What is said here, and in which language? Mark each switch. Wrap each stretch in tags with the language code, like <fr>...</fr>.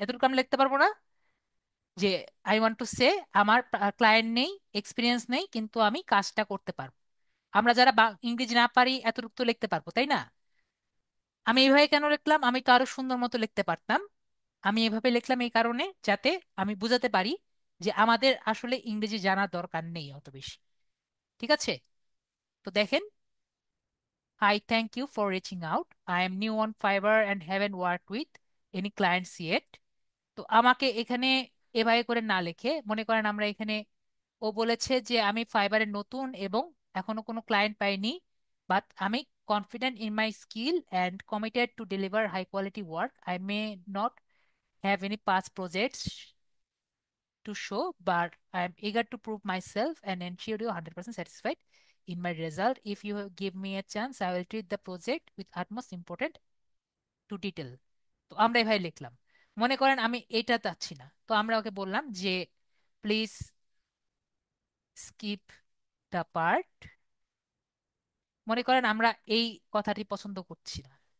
<bn>এতটুকু আমরা লিখতে পারবো না যে</bn> <en>I want to say</en> <bn>আমার ক্লায়েন্ট নেই, এক্সপিরিয়েন্স নেই, কিন্তু আমি কাজটা করতে পারবো। আমরা যারা ইংরেজি না পারি এতটুকু তো লিখতে পারবো, তাই না? আমি এইভাবে কেন লিখলাম? আমি তো আরো সুন্দর মতো লিখতে পারতাম। আমি এভাবে লিখলাম এই কারণে যাতে আমি বুঝাতে পারি যে আমাদের আসলে ইংরেজি জানার দরকার নেই অত বেশি। ঠিক আছে, তো দেখেন,</bn> <en>I thank you for reaching out. I am new on Fiverr and haven't worked with any clients yet.</en> <bn>তো আমাকে এখানে এভাবে করে না লিখে মনে করেন আমরা এখানে, ও বলেছে যে আমি ফাইবারে নতুন এবং এখনো কোনো ক্লায়েন্ট পাইনি, বাট আমি</bn> <en>Confident in my skill and committed to deliver high quality work. I may not have any past projects to show, but I am eager to prove myself and ensure you 100% satisfied in my result. If you give me a chance, I will treat the project with utmost importance to detail.</en> <bn>তো আমরা এভাবে লিখলাম। মনে করেন আমি এটা চাচ্ছি না, তো আমরা ওকে বললাম যে</bn> <en>Please skip the part.</en> <bn>মনে করেন আমরা এই কথাটি পছন্দ করছি না,</bn>